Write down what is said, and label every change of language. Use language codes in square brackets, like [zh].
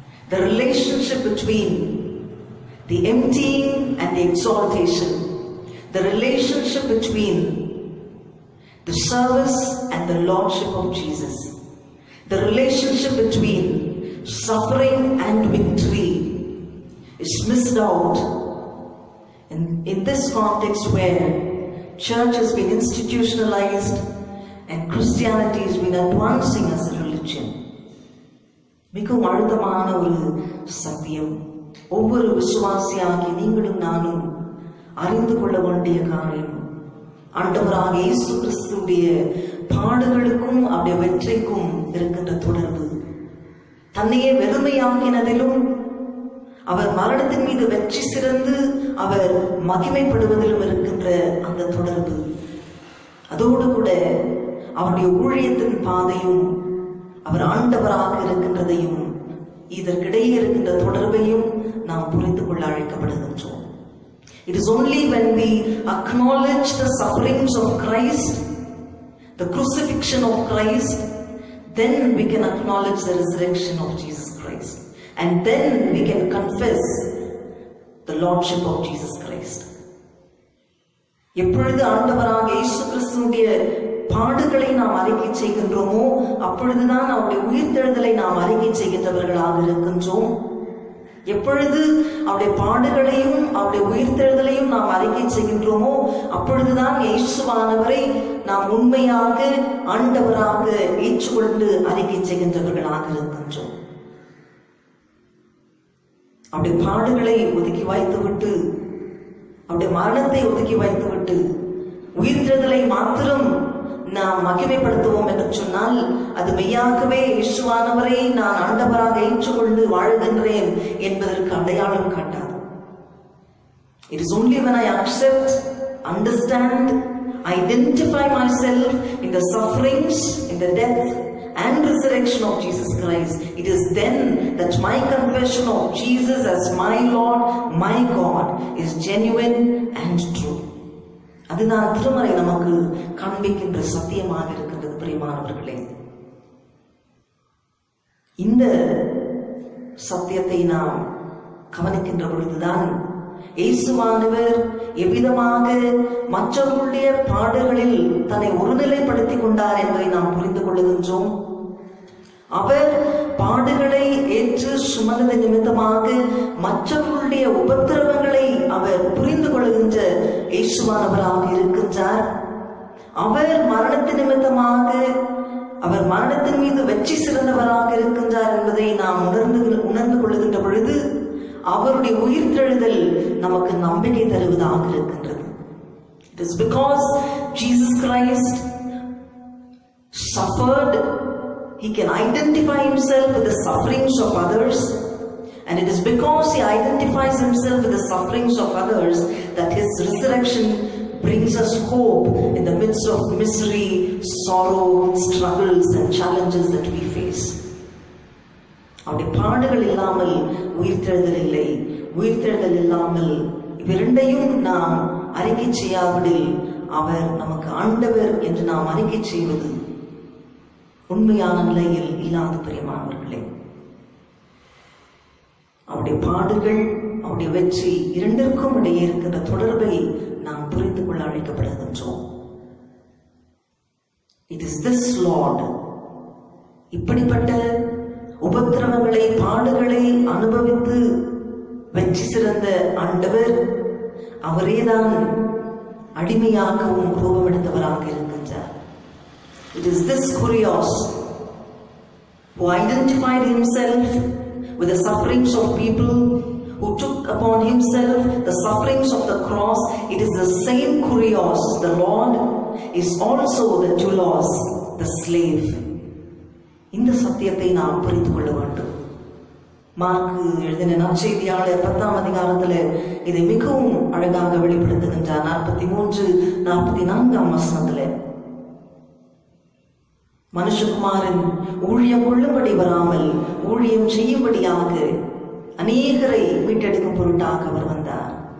[en] The relationship between the emptying and the exaltation, the relationship between the service and the Lordship of Jesus, the relationship between suffering and victory is missed out in this context where church has been institutionalized and Christianity has been advancing as a religion. [ta] மிகவும் அழுத்தமான ஒரு சத்தியம். ஒவ்வொரு விசுவாசியாகி நீங்களும் நானும் அறிந்து கொள்ள வேண்டிய காரியம், ஆண்டவராக இயேசு கிறிஸ்துவுடைய பாடுகளுக்கும் அவருடைய வெற்றிக்கும் இருக்கின்ற தொடர்பு, தன்னையே வெறுமையாக்கினதிலும் அவர் மரணத்தின் மீது வெற்றி சிறந்து அவர் மகிமைப்படுவதிலும் இருக்கின்ற அந்த தொடர்பு, அதோடு கூட அவருடைய ஊழியத்தின் பாதையும் அவர் ஆண்டவராக இருக்கின்றதையும் இதற்கிடையே இருக்கின்ற தொடர்பையும் நாம் புரிந்து கொள்ள அழைக்கப்படுகின்றோம். [en] It is only when we acknowledge the sufferings of Christ, the crucifixion of Christ, then we can acknowledge the resurrection of Jesus Christ. And then we can confess the Lordship of Jesus Christ. [ta] எப்பொழுது ஆண்டவராக இயேசு கிறிஸ்துவுடைய பாடுகளை நாம் அறிக்கை செய்கின்றோமோ அப்பொழுதுதான் அவருடைய உயிர்த்தெழுதலை நாம் அறிக்கை செய்கின்றவர்களாக இருக்கின்றோம். எப்பொழுது அவருடைய பாடுகளையும் அவருடைய உயிர்த்தெழுதலையும் நாம் அறிக்கை செய்கின்றோமோ அப்பொழுதுதான் இயேசுவானவரை நாம் உண்மையாக ஆண்டவராக ஏற்றுக்கொண்டு அறிக்கை செய்கின்றவர்களாக இருக்கின்றோம். அவருடைய பாடுகளை ஒதுக்கி வைத்துவிட்டு, அவருடைய மரணத்தை ஒதுக்கி வைத்துவிட்டு உயிர்த்தெழுதலை மாத்திரம் நாம் மகிமைப்படுத்துவோம் என்று சொன்னால் அது மெய்யாகவே இயேசுவானவரை நான் ஆண்டவராக ஏற்றுக்கொண்டு வாழுகின்றேன் என்பதற்கு அடையாளம் காட்டாது. [en] It is only when I accept, understand, identify myself in the sufferings, in the death and resurrection of Jesus Christ, it is then that my confession of Jesus as my Lord, my God is genuine and true. [ta] அதுதான் திருமறை நமக்கு காண்பிக்கின்ற சத்தியமாக இருக்கின்றது பிரியமானவர்களே. இந்த சத்தியத்தை நாம் கவனிக்கின்ற பொழுதுதான் இயேசுவானவர் எவ்விதமாக மற்றவர்களுடைய பாடுகளில் தன்னை ஒருநிலைப்படுத்திக் கொண்டார் என்பதை நாம் புரிந்து கொள்ளுகின்றோம். அவர் பாடுகளை ஏற்று சுமந்தது நிமித்தமாக மற்றவர்களுடைய உபத்திரவங்களை அவர் புரிந்து கொள்கின்ற இயேசுவானவராக இருக்கின்றார். அவர் மரணத்தின் நிமித்தமாக அவர் மரணத்தின் மீது வெற்றி சிறந்தவராக இருக்கின்றார் என்பதை நாம் உணர்ந்து கொள்ளுகின்ற பொழுது அவருடைய உயிர்த்தெழுதல் நமக்கு நம்பிக்கை தருவதாக இருக்கின்றது. [en] It is because Jesus Christ suffered, he can identify himself with the sufferings of others, and it is because he identifies himself with the sufferings of others that his resurrection brings us hope in the midst of misery, sorrow, struggles and challenges that we face. [ta] அவருடைய பாடுகள் இல்லாமல் உயிர்த்தெழுதல் இல்லை. உயிர்த்தெழுதல் இல்லாமல் இவ்விரண்டையும் நாம் அறிக்கை செய்யாவிடில் அவர் நமக்கு ஆண்டவர் என்று நாம் அறிக்கை செய்வது உண்மையான நிலையில் இல்லாத பிரியமானவர்களே. அவருடைய பாடுகள் அவருடைய வெற்றி இரண்டிற்கும் இடையே இருக்கின்ற தொடர்பை நாம் புரிந்து கொள்ள அழைக்கப்படுகின்றோம். [en] it is this Lord, [ta] இப்படிப்பட்ட உபத்திரவங்களை பாடுகளை அனுபவித்து வெற்றி சிறந்த ஆண்டவர் அவரேதான் அடிமையாகவும் ரூபமெடுத்தவராக இருக்கின்றார். [en] It is this Kurios who identified himself with the sufferings of people, who took upon himself the sufferings of the cross. It is the same Kurios, the Lord is also the doulos, the slave. [ta] இந்த சத்தியத்தை நாம் புரிந்து கொள்ள வேண்டும். Mark எழுதின நற்செய்தியாளர் 10ஆம் அதிகாரத்தில் இதை மிகவும் அழகாக வெளிப்படுத்துகின்றார். 43-44 வசனத்தில், மனுஷகுமாரன் ஊழியம் கொள்ளும்படி வராமல் ஊழியம் செய்யும்படியாக அநேகரை மீட்டெடுக்கும் பொருட்டாக அவர் வந்தார்.